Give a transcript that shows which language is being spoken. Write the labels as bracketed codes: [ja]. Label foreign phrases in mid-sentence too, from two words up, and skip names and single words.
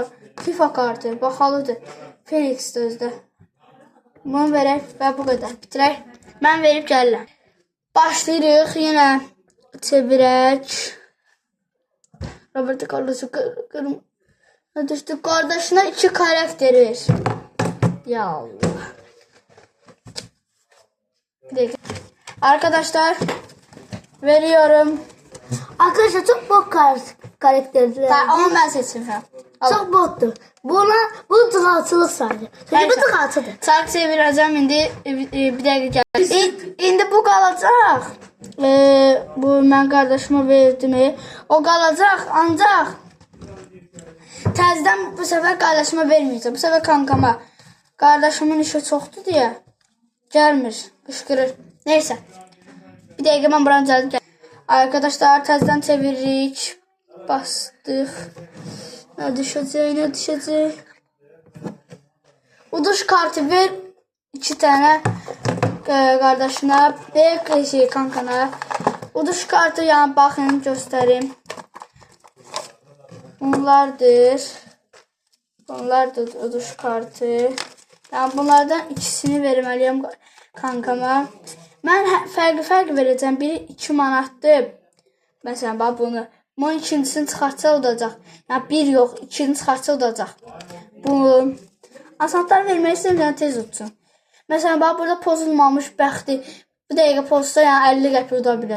[az] FIFA kartı bahalıdır. Felix de özdə. Bunu verək və bu qədər. Bitirək. Mən verib gəlirəm. Başlayırıq. Yenə çevirək. Roberto Carlos'u düşdü. Qardaşına 2 karakter ver. Ya Allah. [tr] Bir dakika. Arkadaşlar veriyorum. Arkadaşlar çok bok karakterler. Onu ben seçim. Çok bottur. Bu tıqalçılıq sadece. [az] Bu tıqalçıdır. Çark çevirəcəm indi. Bir dəqiqə gəlir. İndi bu qalacaq. Bu mən qardaşıma verdim. O qalacaq ancaq təzədən bu səfər qardaşıma verməyəcəm. Bu səfər kankama. Qardaşımın işi çoxdur deyə gəlmir. Qışqırır. Neysə. Bir dəqiqə mən buranı gəldim. Arkadaşlar təzədən çeviririk. Bastıq. Ne düşəcək? [tr] Uduş kartı ver 2 tane kardeşine ve kankana. Uduş kartı yani bakın göstereyim. [az] Bunlardır uduş kartı. [tr] Yani bunlardan ikisini vermeliyim kankama. [az] Ben fərqli verəcəm. Biri 2 manatdır. Məsələn, bax bunu. Bunun ikincisini çıxartsa udacaq. Yəni 1 yox, 2-ni çıxartsa udacaq. Bu asanlar vermək istəyirəm, tez utsun. Məsələn, bax burada pozulmamış bəxti. Bir dəqiqə pozsa, yəni 50 qəpik uda bilər.